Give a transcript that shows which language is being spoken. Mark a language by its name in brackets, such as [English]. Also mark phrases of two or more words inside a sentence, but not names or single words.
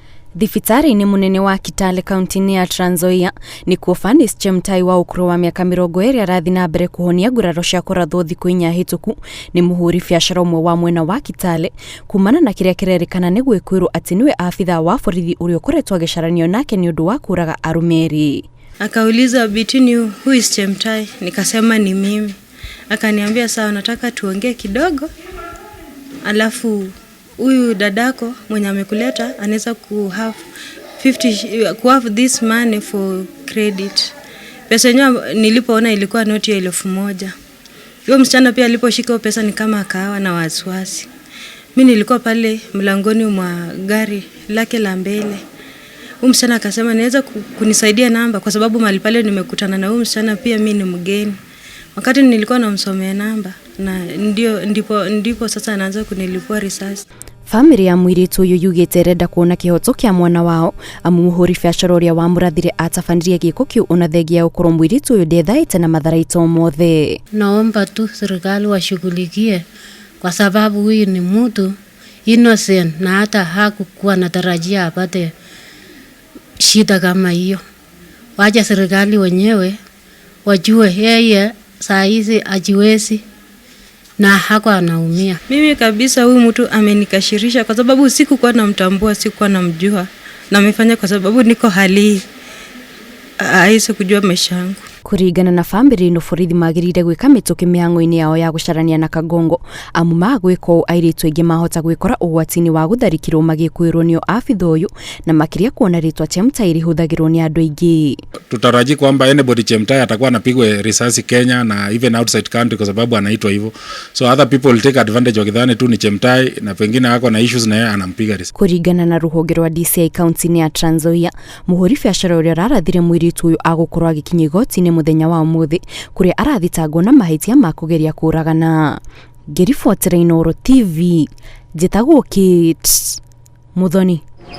[Kikuyu] Thibitarĩ-inĩ munene wa Kitale kaunti-inĩ ya Trans Nzoia ni kuo Fanis Chemutai wa ũkũrũ wa mĩaka 20 arathi na mbere kuhonia nguraro cia kũrathwo thikũ 4 hĩtũku ni mũhũri biacara ũmwe wa mwena wa Kitale kumana na kĩrĩa kĩrerĩkana nĩ gwĩkũĩrwo atĩ niwe afitha wa borithi ũrĩa ũkoretwo agĩcaranio nake ni ũndũ wa kũraga arũme erĩ. [Swahili] Akauliza [English] between you who is Chemutai, [Swahili] nikasema ni mimi. Akaniambia sawa, nataka tuongee kidogo, alafu huyu dadako mwenye amekuleta anaweza ku [English] have this money for credit. [Swahili] Pesa yenyewe nilipoona ilikuwa noti ya 1000. Huyo msichana pia aliposhika pesa ni kama akawa na wasiwasi. Mimi nilikuwa pale mlangoni mwa gari lake la mbele. Huyo msichana akasema naweza kunisaidia namba kwa sababu mahali pale nimekutana na huyo msichana pia mimi ni mgeni. Wakati nilikuwa namsomea namba na ndipo sasa anaanza kunilipua risasi. [Kikuyu] Family ya mũirĩtu ũyũ yugĩte renda kuona kĩhoto kĩa mwana wao amu mũhũri biacara ũrĩa wamũrathire atafanirie gĩko kĩu ona thengia ũkorwo mũirĩtu ũyũ ndethaĩte na matharaito mothe. [Swahili] Naomba tu serikali washughulikie kwa sababu huyu ni mtu innocent na hata hakukuwa natarajia apate shida kama hiyo. Waje serikali wenyewe wajue yeye saa hizi ajiwezi na hako anaumia. Mimi kabisa huyu mtu amenikashirisha kwa sababu sikuwa namtambua, sikuwa namjua. Na amefanya kwa sababu niko hali haisi kujua maisha yangu. [Kikuyu] Kũringana na family no borithi magĩrĩire gwĩka mĩtũkĩ mĩhang'o-inĩ yao ya gũcarania na Kangogo amu magwĩka airĩtu aingĩ mahota gwĩkora ũgwati-inĩ wa gũtharĩkĩrwo magĩkwĩrwo nĩo afitha ũyũ na makĩria kuona rĩtwa Chemutai rĩhũthagĩrwo nĩ andũ aingĩ. [Swahili] Tutaraji kwamba anybody Chemutai atakuwa anapigwa risasi Kenya na [English] even outside country [Swahili] kwa sababu anaitwa hivyo. [English] So other people will take advantage [Swahili] wakidhani tu ni Chemutai na pengine hako na issues na yeye anampiga risasi. [Kikuyu] Kũringana na rũhonge rwa DCI kaunti-inĩ ya Trans Nzoia, mũhũri biacara ũrĩa ararathire mũirĩtu ũyũ agũkorwo agĩkinya igoti-inĩ muthenya wa umuthi kuria arathitangwo na mahĩtia ma kũgeria kũragana. Ngĩribotera Inooro TV, njĩtagwo Kate Muthoni.